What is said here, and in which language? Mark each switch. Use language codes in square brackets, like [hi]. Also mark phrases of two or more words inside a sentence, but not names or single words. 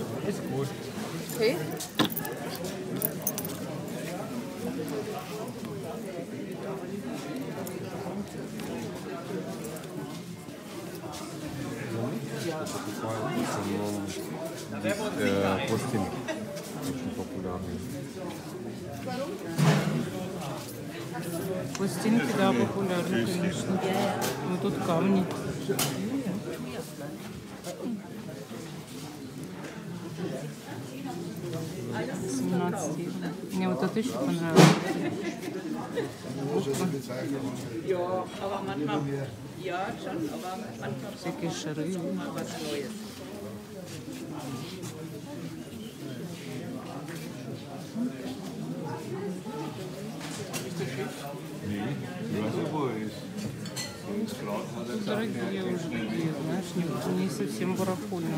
[de] Ist gut. Okay. [ru] Пластинки очень популярные. Пластинки, да, популярны, конечно. Ну тут камни. 17 евро. Мне вот это еще понравилось. [de] Ja, aber manchmal, ja schon, aber manchmal [ru] Всякие шары. [de] mal was Neues. [ru] Дорогие уже такие, знаешь, не совсем барахольные.